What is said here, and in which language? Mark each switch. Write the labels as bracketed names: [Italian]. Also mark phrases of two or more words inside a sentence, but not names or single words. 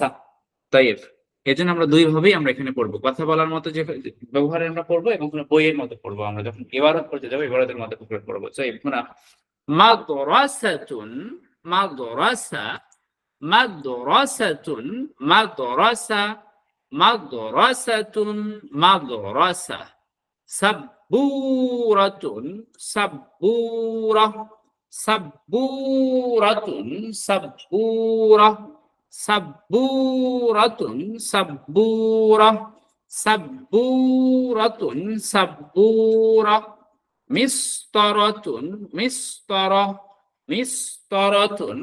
[Bangla] তাইফ এই জন্য আমরা দুই ভাবেই আমরা এখানে পড়বো, কথা বলার মতো যে ব্যবহারে আমরা পড়বো এবং বইয়ের মতো পড়বো। আমরা যখন ইবারত করতে যাবো ইবারতের মতো পড়বো। [Arabic] طائف هنا مدرسةٌ مدرسة مدرسةٌ مدرسة مدرسةٌ مدرسة سبورةٌ سبورة سبورةٌ سبورة سبورةٌ سبورة سبورةٌ سبورة مسطرةٌ مسطرة مسطرةٌ